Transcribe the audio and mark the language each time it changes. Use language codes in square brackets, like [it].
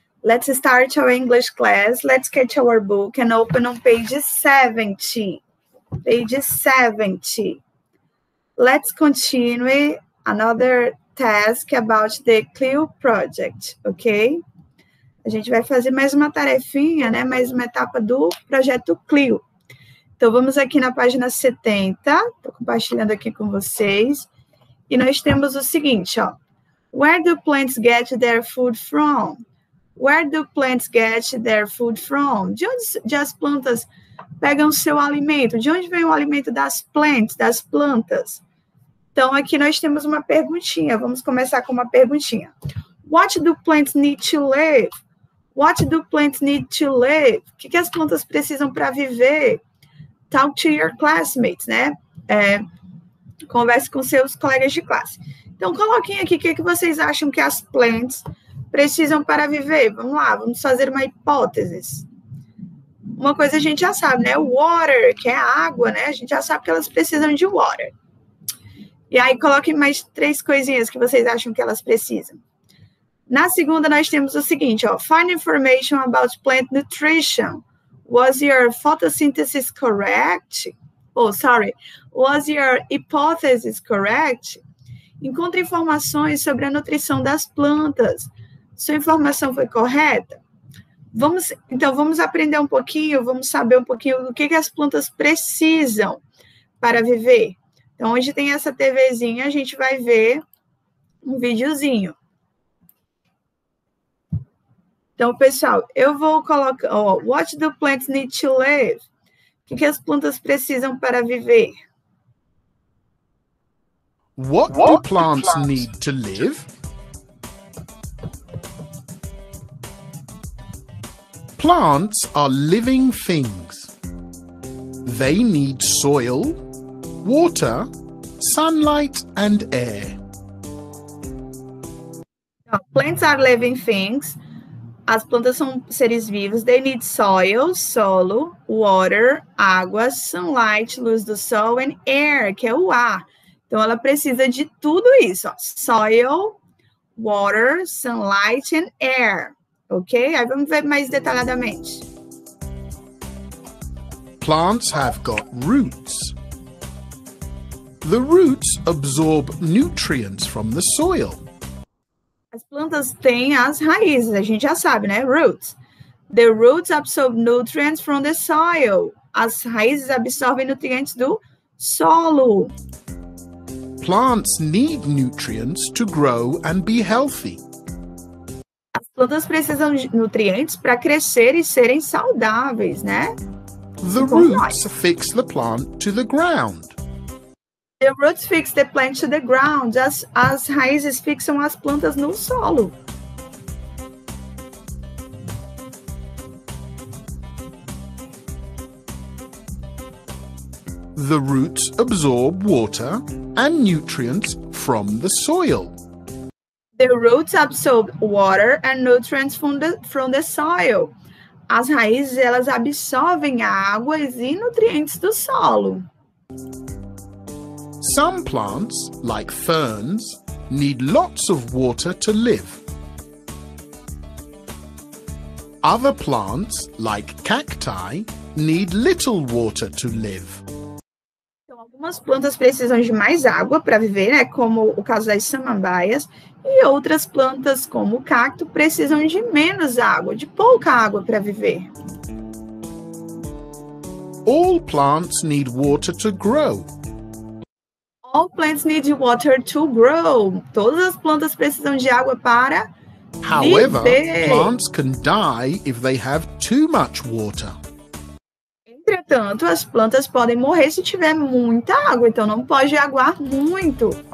[en] Let's start our English class. Let's get our book and open on page 70. Page 70. Let's continue another task about the CLIO project, ok? [pt] A gente vai fazer mais uma tarefinha, né? Mais uma etapa do projeto CLIO. Então, vamos aqui na página 70. Estou compartilhando aqui com vocês. E nós temos o seguinte, ó. [en] Where do plants get their food from? Where do plants get their food from? [pt] De onde as plantas pegam seu alimento? De onde vem o alimento das plantas? Então, aqui nós temos uma perguntinha. Vamos começar com uma perguntinha. [en] What do plants need to live? What do plants need to live? [pt] O que as plantas precisam para viver? [en] Talk to your classmates, né? [pt] Converse com seus colegas de classe. Então, coloquem aqui o que vocês acham que as plants precisam para viver. Vamos lá, vamos fazer uma hipótese. Uma coisa a gente já sabe, né? Water, que é água, né? A gente já sabe que elas precisam de water. E aí, coloquem mais 3 coisinhas que vocês acham que elas precisam. Na segunda, nós temos o seguinte, ó. [en] Find information about plant nutrition. Was your photosynthesis correct? Was your hypothesis correct? [pt] Encontre informações sobre a nutrição das plantas. Sua informação foi correta? Então, vamos aprender um pouquinho, vamos saber um pouquinho do que as plantas precisam para viver. Então, onde tem essa TVzinha, a gente vai ver um videozinho. Então, pessoal, eu vou colocar, [en] what do plants need to live? [pt] O que as plantas precisam para viver? [en] What do plants need to live? Plants are living things. They need soil, water, sunlight, and air. Plants are living things. [pt] As plantas são seres vivos. [en] They need soil, [pt] solo, water, água, sunlight, luz do sol, [en] and air, [pt] que é o ar. Então, ela precisa de tudo isso, ó. [en] Soil, water, sunlight and air, ok? [pt] Aí vamos ver mais detalhadamente. [en] Plants have got roots. The roots absorb nutrients from the soil. [pt] As plantas têm as raízes, a gente já sabe, né? [en] Roots. The roots absorb nutrients from the soil. [pt] As raízes absorvem nutrientes do solo. [en] Plants need nutrients to grow and be healthy. [pt] As plantas precisam de nutrientes para crescer e serem saudáveis, né? [en] The roots fix the plant to the ground. The roots fix the plant to the ground. [pt] As raízes fixam as plantas no solo. [en] The roots absorb water and nutrients from the soil. The roots absorb water and nutrients from the soil. [pt] As raízes, elas absorvem águas e nutrientes do solo. [en] Some plants, like ferns, need lots of water to live. Other plants, like cacti, need little water to live. [pt] Então, algumas plantas precisam de mais água para viver, né? Como o caso das samambaias, e outras plantas, como o cacto, precisam de menos água, de pouca água para viver. [en] All plants need water to grow. All plants need water to grow. [pt] Todas as plantas precisam de água para [en] However, [pt] viver. [en] plants can die if they have too much water. [pt] Entretanto, as plantas podem morrer se tiver muita água, então não pode aguar muito.